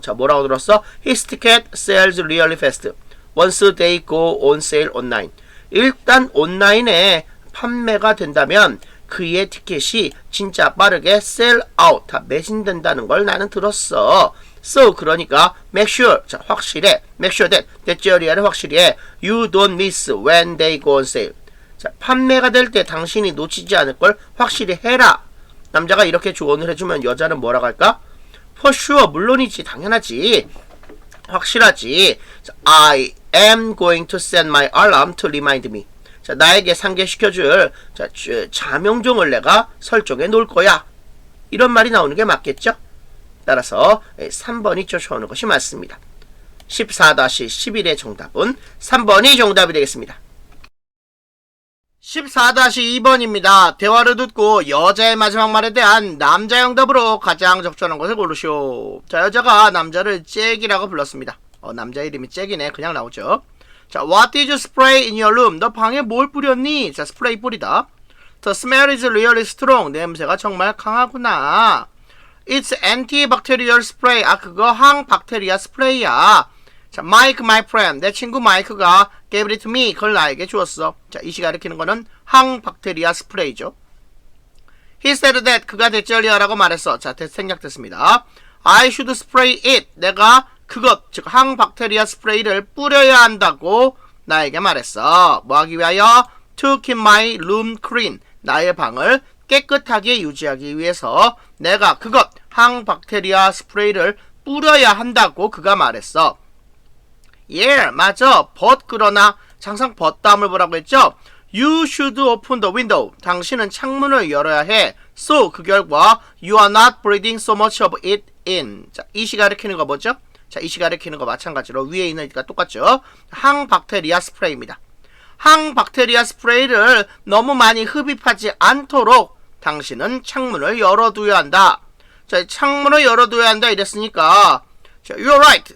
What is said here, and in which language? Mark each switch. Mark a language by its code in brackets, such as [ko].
[ko] 자, 뭐라고 들었어? [en] His ticket sells really fast. Once they go on sale online. [ko] 일단 온라인에 판매가 된다면 그의 티켓이 진짜 빠르게 [en] sell out, [ko] 다 매진된다는 걸 나는 들었어. So, 그러니까 [en] make sure, [ko] 자, 확실해. [en] make sure that your [ko] 확실해. [en] You don't miss when they go on sale. [ko] 자, 판매가 될 때 당신이 놓치지 않을 걸 확실히 해라. 남자가 이렇게 조언을 해주면 여자는 뭐라고 할까? [en] For sure, [ko] 물론이지, 당연하지, 확실하지. [en] 자, I am going to set my alarm to remind me. [ko] 자, 나에게 상기시켜줄 자, 자명종을 내가 설정해 놓을 거야. 이런 말이 나오는 게 맞겠죠? 따라서 3번이 쫓아오는 것이 맞습니다. 14-11의 정답은 3번이 정답이 되겠습니다. 14-2번입니다. 대화를 듣고 여자의 마지막 말에 대한 남자의 응답으로 가장 적절한 것을 고르시오. 자, 여자가 남자를 잭이라고 불렀습니다. 남자 이름이 잭이네. 그냥 나오죠. [en] 자, what did you spray in your room? [ko] 너 방에 뭘 뿌렸니? 자, 스프레이 뿌리다. [en] The smell is really strong. [ko] 냄새가 정말 강하구나. [en] It's antibacterial spray. [ko] 그거 항박테리아 스프레이야. [en] 자, Mike, my friend. [ko] 내 친구 마이크가 [en] gave it to me. [ko] 그걸 나에게 주었어. 자, 이 시가 가리키는 거는 항박테리아 스프레이죠. [en] He said that. [ko] 그가 대절리아라고 말했어. 자, 생략됐습니다. [en] I should spray it. [ko] 내가 그것, 즉 항박테리아 스프레이를 뿌려야 한다고 나에게 말했어. 뭐 하기 위하여? [en] To keep my room clean. [ko] 나의 방을 깨끗하게 유지하기 위해서 내가 그것, 항박테리아 스프레이를 뿌려야 한다고 그가 말했어. [en] Yeah, [ko] 맞아. But 그러나 항상 but 다음을 보라고 했죠? [en] You should open the window. [ko] 당신은 창문을 열어야 해. [en] So, [ko] 그 결과 [en] you are not breathing so much of it in. [ko] 자, 이 시가 가리키는 거 뭐죠? 자, 이 시가 가리키는 거 마찬가지로 위에 있으니까 똑같죠? 항박테리아 스프레이입니다. 항박테리아 스프레이를 너무 많이 흡입하지 않도록 당신은 창문을 열어둬야 한다. 자, 창문을 열어둬야 한다 이랬으니까 자, [en] you're right.